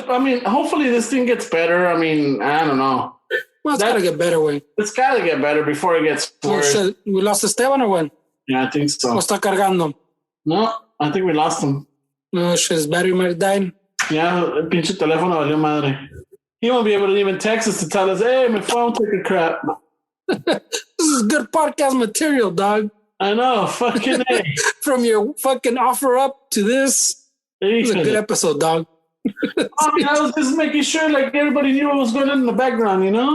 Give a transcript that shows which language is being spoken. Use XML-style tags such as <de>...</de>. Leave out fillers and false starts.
<en>I mean, hopefully this thing gets better. I mean, I don't know. Well, it's gotta get better, way. It's gotta get better before it gets worse. Oh, shit. We lost Esteban or what? Yeah, I think so.</en> <es>¿O está cargando?</es> <en>No, I think we lost him. No, shit, his battery might have died.</en> <es>Yeah, el pinche teléfono valió madre.</es> <en>He won't be able to even text us to tell us, hey, my phone took a crap. This is good podcast material, dog. I know, fucking A. From your fucking offer up to this. It was a good episode, dog. I was just making sure like everybody knew what was going on in the background, you know?</en>